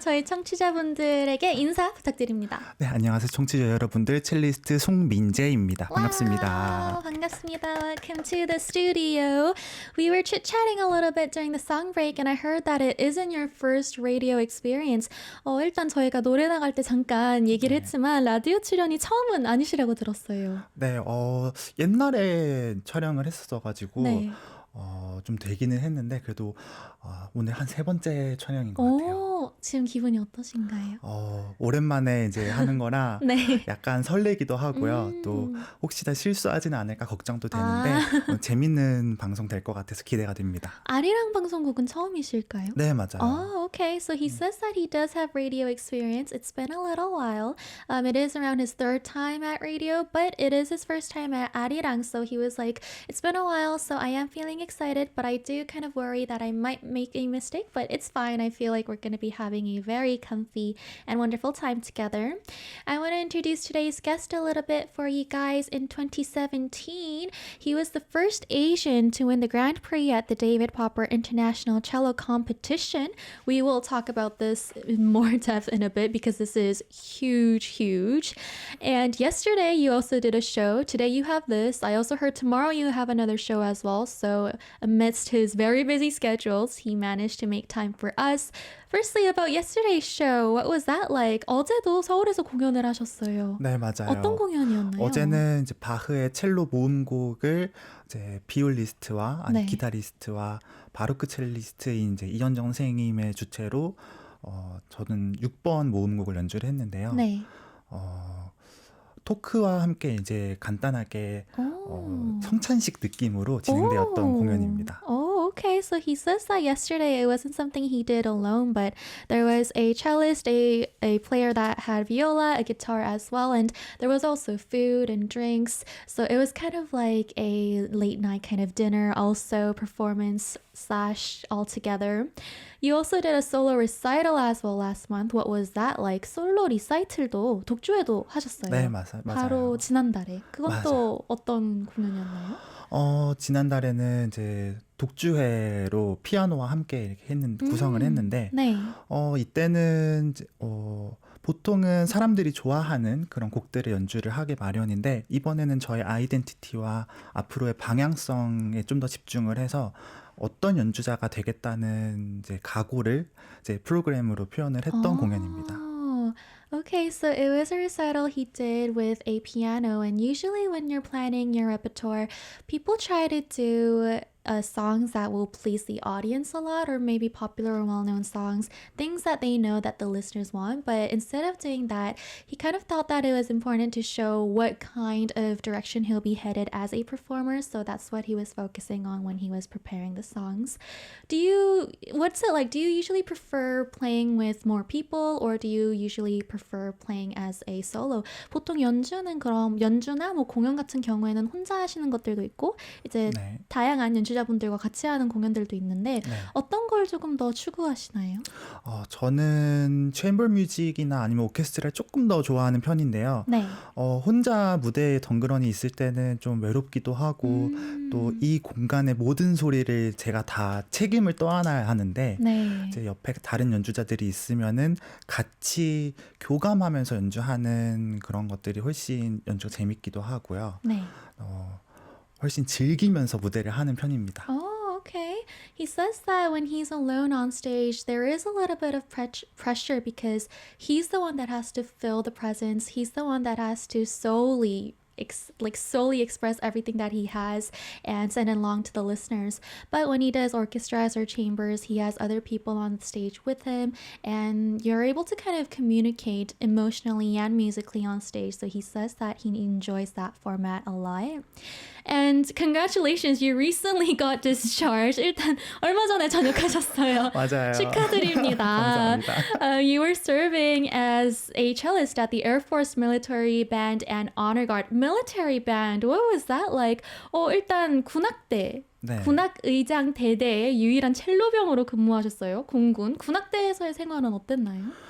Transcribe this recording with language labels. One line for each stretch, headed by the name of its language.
Korean: 저희 청취자분들에게 인사 부탁드립니다. 네, 안녕하세요. 청취자 여러분들. 첼리스트 송민재입니다. 반갑습니다.
English: Wow,
Korean: 반갑습니다.
English: Welcome to the studio. We were chit-chatting a little bit during the song break and I heard that it isn't your first radio experience.
Korean: 일단 저희가 노래 나갈 때 잠깐 얘기를 했지만 라디오 출연이 처음은 아니시라고 들었어요. 네, 옛날에 촬영을 했었어가지고 네. 좀 되기는 했는데 그래도 오늘 한 3번째 촬영인 것 같아요. 지금 기분이 어떠신가요? 오랜만에 이제 하는 거라 네. 약간 설레기도 하고요. 또 혹시나 실수하지는 않을까 걱정도 되는데 재밌는 방송 될 것 같아서 기대가 됩니다. 아리랑 방송국은 처음이실까요? 네, 맞아요.
English: Oh, okay. So he says that he does have radio experience. It's been a little while. It is around his third time at radio, but it is his first time at Arirang. So he was like, it's been a while, so I am feeling excited, but I do kind of worry that I might make a mistake, but it's fine. I feel like we're going to be having a very comfy and wonderful time together. I want to introduce today's guest a little bit for you guys. In 2017, he was the first Asian to win the Grand Prix at the David Popper International Cello Competition. We will talk about this in more depth in a bit because this is huge. And yesterday you also did a show. Today you have this. I also heard tomorrow you have another show as well. So amidst his very busy schedules, he managed to make time for us. Firstly, about yesterday's show, what was that like?
Korean: 어제도 서울에서 공연을 하셨어요. 네, 맞아요. 어떤 공연이었나요? 어제는 이제 바흐의 첼로 모음곡을 이제 비올리스트와 아니 네. 기타리스트와 바로크 첼리스트인 이제 이현정 선생님의 주체로 저는 6번 모음곡을 연주를 했는데요. 네. 토크와 함께 이제 간단하게 성찬식 느낌으로 진행되었던 공연입니다.
English: Oh, okay. So he says that yesterday it wasn't something he did alone, but there was a cellist, a player that had viola, a guitar as well, and there was also food and drinks. So it was kind of like a late night kind of dinner, also performance / all together. You also did a solo recital as well last month. What was that like?
Korean: 솔로 리사이틀도 독주회도 하셨어요. 네, 맞아요. 바로 지난달에. 그건 맞아요. 또 어떤 공연이었나요? 지난달에는 이제 독주회로 피아노와 함께 이렇게 구성을 했는데, 네. 이때는 이제, 보통은 사람들이 좋아하는 그런 곡들의 연주를 하게 마련인데, 이번에는 저의 아이덴티티와 앞으로의 방향성에 좀 더 집중을 해서 어떤 연주자가 되겠다는 이제 각오를 이제 프로그램으로 표현을 했던 공연입니다.
English: Okay, so it was a recital he did with a piano, and usually when you're planning your repertoire, people try to do songs that will please the audience a lot, or maybe popular or well-known songs, things that they know that the listeners want. But instead of doing that, he kind of thought that it was important to show what kind of direction he'll be headed as a performer. So that's what he was focusing on when he was preparing the songs. What's it like? Do you usually prefer playing with more people, or do you usually prefer playing as a solo?
Korean: 보통 연주나 뭐 공연 같은 경우에는 혼자 하시는 것들도 있고, 이제 네. 다양한 연주자분들과 같이 하는 공연들도 있는데 네. 어떤 걸 조금 더 추구하시나요? 저는 챔버 뮤직이나 아니면 오케스트라를 조금 더 좋아하는 편인데요. 네. 혼자 무대에 덩그러니 있을 때는 좀 외롭기도 하고 또 이 공간의 모든 소리를 제가 다 책임을 떠안아야 하는데 네. 이제 옆에 다른 연주자들이 있으면은 같이 교감하면서 연주하는 그런 것들이 훨씬 연주가 재밌기도 하고요. 네. 훨씬 즐기면서 무대를 하는 편입니다.
English: Okay. He says that when he's alone on stage, there is a little bit of pressure because he's the one that has to fill the presence. He's the one that has to solely like solely express everything that he has and send it along to the listeners. But when he does orchestras or chambers, he has other people on the stage with him, and you're able to kind of communicate emotionally and musically on stage. So he says that he enjoys that format a lot. And congratulations, you recently got discharged.
Korean: 일단 얼마 전에 전역하셨어요. 맞아요. 축하드립니다. 감사합니다.
English: You were serving as a cellist at the Air Force Military Band and Honor Guard. Military Band, what was that like?
Korean: 일단 군악대. 네. 군악의장 대대의 유일한 첼로병으로 근무하셨어요. 공군. 군악대에서의 생활은 어땠나요?